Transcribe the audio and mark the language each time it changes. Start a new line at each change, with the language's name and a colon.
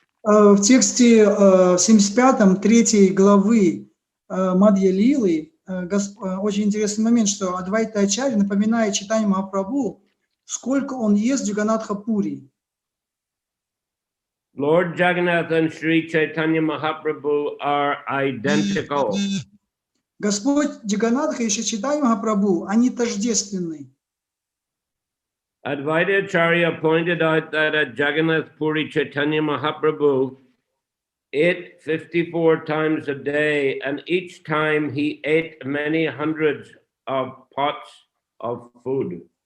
Russian: В тексте в 75-м 3 главы Мадья-лилы очень интересный момент, что Адвайта Ачарья напоминает читанию Махапрабху, сколько он ест Джаганатха-пури.
English: Lord Jagannath and Sri Chaitanya Mahaprabhu are identical.
Russian: Господь Джаганатха и Шри Чайтанья Махапрабху, они тождественны.
English: Advaita Acharya pointed out that at Jagannath Puri Chaitanya Mahaprabhu ate 54 times a day, and each time he ate many hundreds of pots of food.